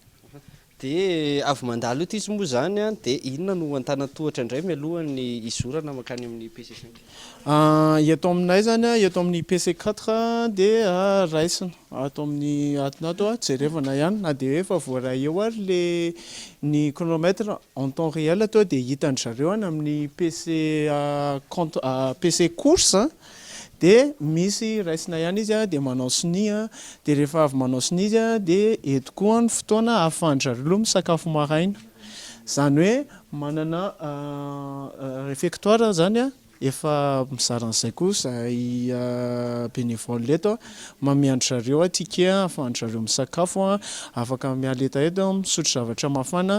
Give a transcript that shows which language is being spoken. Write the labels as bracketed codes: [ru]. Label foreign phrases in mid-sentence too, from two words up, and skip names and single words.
[mg] Dia avy mandalo ity izy moa zany dia inona no antanatohatra indray mialohany izorana makany amin'ny PC5? Eto aminay zany eto amin'ny PC4 dia raisina ato amin'ny atinato jerevana ihany na dia hoe efa voaray eo ary le ny [fr] chronomètre en temps réel [mg] atao dia hitandry zareo any amin'ny PC course dia misy raisina ihany izy dia manao sini dia rehefa avy manao sini izy dia eto koa ny fotoana ahafahany zareo misakafo maraina, zany hoe manana réfectoire zany efa mizara an'izay koa izay bénévole eto mamiandry zareo ticket ahafahany zareo misakafo, afaka miala etaeta misotro zavatra mafana.